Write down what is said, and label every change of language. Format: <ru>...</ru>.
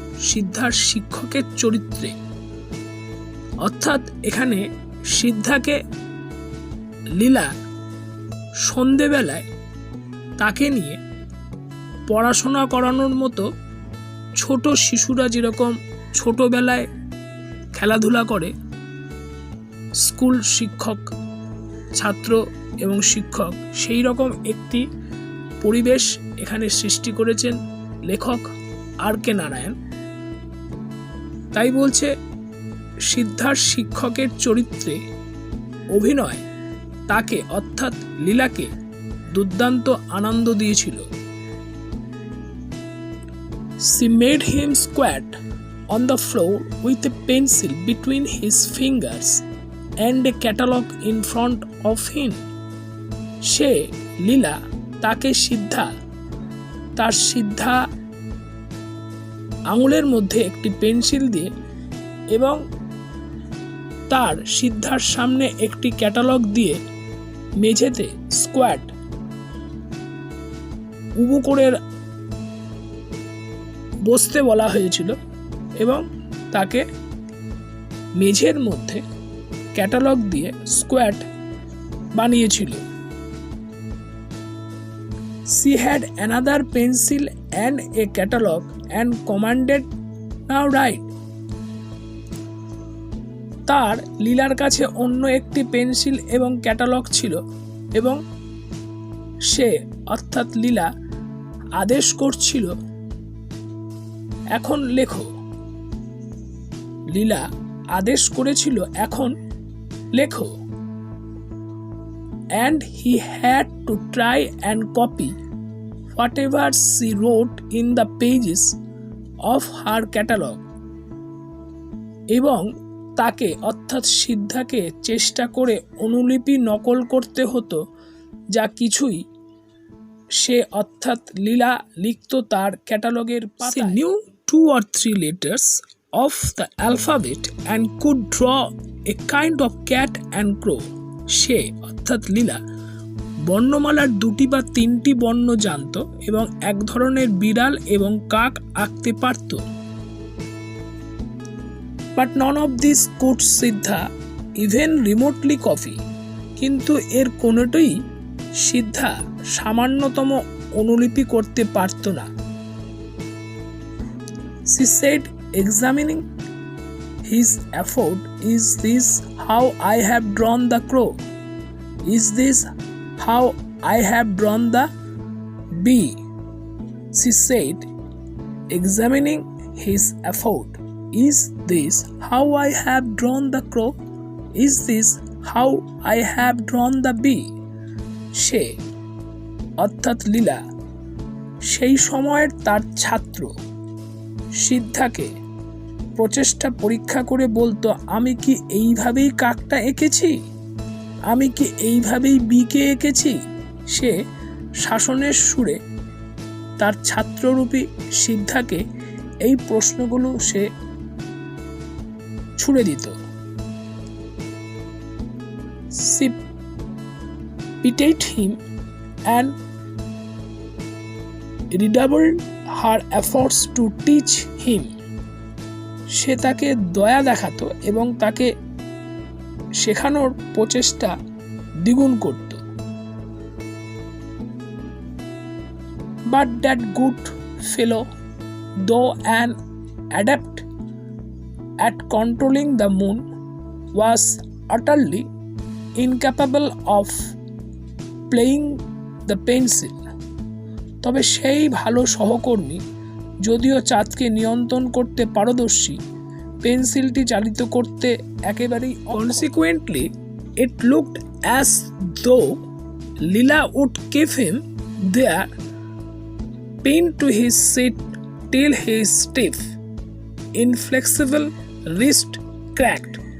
<bn>সিদ্ধার শিক্ষকের চরিত্রে অর্থাৎ এখানে সিদ্ধাকে লীলা সন্ধেবেলায় তাকে নিয়ে পড়াশোনা করানোর মতো ছোট শিশুরা যেরকম ছোটবেলায় খেলাধুলা করে, স্কুল শিক্ষক, ছাত্র এবং শিক্ষক, সেই রকম একটি পরিবেশ এখানে সৃষ্টি করেছেন লেখক R.K. নারায়ণ। তাই বলছে সিদ্ধার শিক্ষকের চরিত্রে অভিনয় তাকে অর্থাৎ লীলাকে দুর্দান্ত আনন্দ দিয়েছিল।</bn> <en>She made him squat on the floor with a pencil between his fingers and a catalogue in front of him.</en> <bn>সে লীলা তাকে তার সিদ্ধা আঙুলের মধ্যে একটি পেন্সিল দিয়ে এবং তার সিদ্ধার সামনে একটি ক্যাটালগ দিয়ে মেঝেতে স্কোয়াট উবু করে বসতে বলা হয়েছিল এবং তাকে মেঝের মধ্যে ক্যাটালগ দিয়ে স্কোয়াট বানিয়েছিল।</bn> <en>She had another pencil and a catalogue and commanded, now write.</en> <bn>তার লীলার কাছে অন্য একটি পেন্সিল এবং ক্যাটালগ ছিল এবং সে অর্থাৎ লীলা আদেশ করছিল, এখন লেখো। লীলা আদেশ করেছিল, এখন লেখো।</bn> <en>And he had to try and copy whatever she wrote in the pages of her catalogue.</en> <bn>এবং তাকে অর্থাৎ সিদ্ধাকে চেষ্টা করে অনুলিপি নকল করতে হতো, যা কিছুই সে অর্থাৎ লীলা লিখত তার ক্যাটালগের পাতায়।</bn> <en>She knew 2 or 3 letters of the alphabet and could draw a kind of cat and crow.</en> <bn>সে অর্থাৎ লীলা বর্ণমালার 2টি বা 3টি বর্ণ জানত এবং এক ধরনের বিড়াল এবং কাক আঁকতে পারত।</bn> <en>But none of this could Siddha even remotely copy.</en> <bn>কিন্তু এর কোনোটাই সিদ্ধা সামান্যতম অনুলিপি করতে পারত না।</bn> <en>She said, examining his effort, is this how I have drawn the crow? Is this how I have drawn the bee? She said, examining his effort, is this how I have drawn the crow? Is this how I have drawn the bee?</en> <bn>সে অর্থাৎ লীলা সেই সময়ের তার ছাত্র সিদ্ধাকে প্রচেষ্টা পরীক্ষা করে বলতো, আমি কি এইভাবেই কাকটা এঁকেছি? আমি কি এইভাবেই বিকে এঁকেছি? সে শাসনের সুরে তার ছাত্ররূপী সিদ্ধাকে এই প্রশ্নগুলো সে ছুড়ে দিত।</bn> <en>She pitied him and redoubled her efforts to teach him.</en> <bn>সে তাকে দয়া দেখাতো এবং তাকে শেখানোর প্রচেষ্টা দ্বিগুণ করত।</bn> <en>But that good fellow, though an adept at controlling the moon, was utterly incapable of playing the pencil.</en> <bn>তবে সেই ভালো সহকর্মী যদিও চাঁদকে নিয়ন্ত্রণ করতে পারদর্শী, পেন্সিলটি চালিত করতে একেবারেই।</bn> <en>Consequently, it looked as though Leela would keep him there, pinned to his seat till his stiff, inflexible wrist cracked.</en>